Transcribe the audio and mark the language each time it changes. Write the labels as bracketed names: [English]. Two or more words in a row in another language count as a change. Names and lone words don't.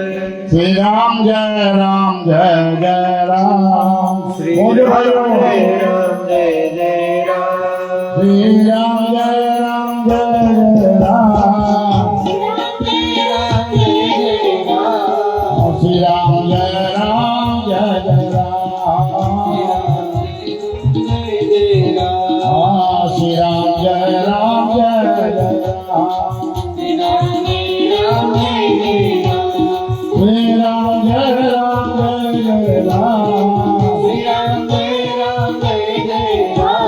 [Gujarati] શ્રી રામ જય રામ જય જય રામ. શ્રી બોલો ભાઈઓ. રામ જય રામ જય જય રામ. શ્રી રામ જય રામ જય જય રામ. શ્રી રામ જય રામ જય જય રામ. શ્રી રામ જય રામ જય જય રામ. श्री राम जय राम जय जय राम. श्री राम जय राम जय जय राम. श्री राम जय राम जय जय राम.